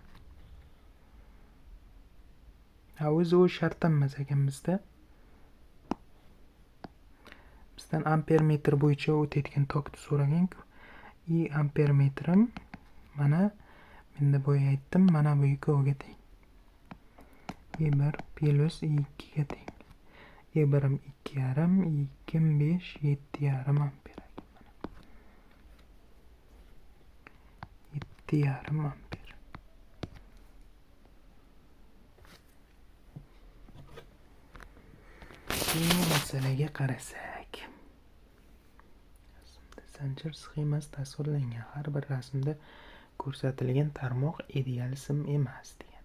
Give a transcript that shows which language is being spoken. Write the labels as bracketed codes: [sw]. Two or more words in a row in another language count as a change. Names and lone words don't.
[uz] O'zi u shart emas ekan bizda. Bizdan amper metr bo'yicha o'tayotgan tokni so'ragan-ku. I amper metrim mana menda boya aytdim, mana bu ikkoviga teng. I1 plus I2 ga teng. I1 2,5, I2 5, 7,5 amper ekan mana. 7,5 amper. Bu masalaga qarasak, zanjir sxemasi tasvirlangan har bir rasmda ko'rsatilgan tarmoq ideal sim emas degan.